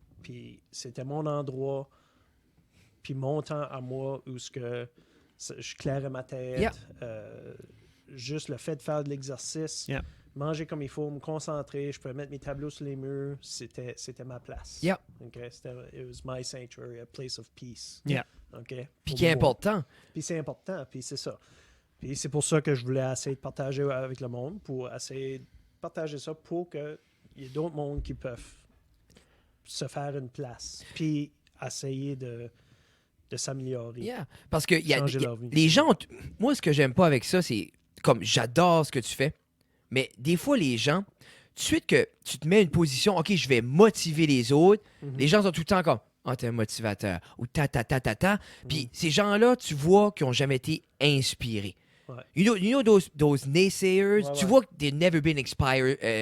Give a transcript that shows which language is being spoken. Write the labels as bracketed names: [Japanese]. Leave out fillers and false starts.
[French] Puis c'était mon endroit, puis mon temps à moi où je clairais ma tête. Juste le fait de faire de l'exercice, manger comme il faut, me concentrer, je pouvais mettre mes tableaux sur les murs, c'était ma place. Okay? [English] It was my sanctuary, a place of peace. Okay? [French] Puis qui est important. Puis c'est important, puis c'est ça. Puis c'est pour ça que je voulais essayer de partager avec le monde, pour essayer de partager ça pour qu'il y ait d'autres mondes qui peuvent se faire une place, puis essayer de s'améliorer. Parce que les gens, moi, ce que j'aime pas avec ça, c'est comme j'adore ce que tu fais, mais des fois, les gens, tout de suite que tu te mets une position, OK, je vais motiver les autres, les gens sont tout le temps comme, ah, t'es un motivateur, ou ta. Puis ces gens-là, tu vois qu'ils n'ont jamais été inspirés. [English] You know those naysayers, [French] tu vois que [English] they've never been inspired.